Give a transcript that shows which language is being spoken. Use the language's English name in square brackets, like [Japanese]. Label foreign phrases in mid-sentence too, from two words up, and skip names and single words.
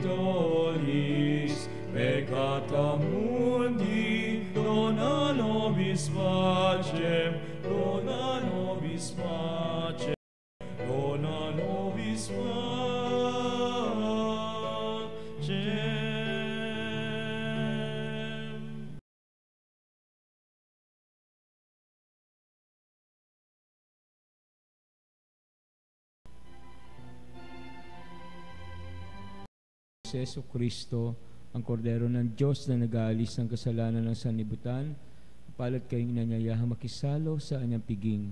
[Latin] tollis peccata mundi, dona nobis pacem, dona nobis pacem, dona nobis pacem. [Filipino] Si Jesu Kristo, ang kordero ng Diyos na nag-aalis ng kasalanan ng sanlibutan, palad kayong inanyayahang makisalo sa anyang piging.